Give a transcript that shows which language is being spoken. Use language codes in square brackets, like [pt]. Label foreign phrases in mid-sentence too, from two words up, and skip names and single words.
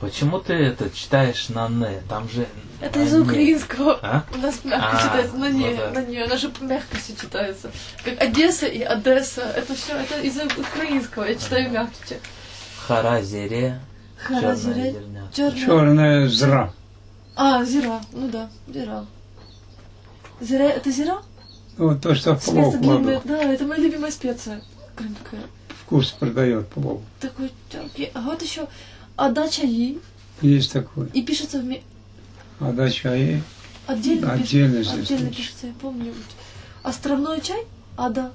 [ru] Почему ты это читаешь на «не»? Там же... Это из-за украинского. А? У нас мягко читается на «не», ну да. на «не». Она же мягко все читается. Как Одесса и Одесса. Это все это из-за украинского. Я читаю мягче. Харазире. Харазире. Черная. Черная зра. А, зира. Ну да, зира. Зира, это зира? Вот то, что в плов Специя длинная. кладут. Да, это моя любимая специя. Крымская. Вкус придает плов. Такой тёркий. А вот еще [crh] Ада чаи. [ru] Есть такой. И пишется [crh] А да чай. [ru] отдельно. Отдельно пишется, здесь отдельно пишется. пишется, я помню. Островной чай? Ада.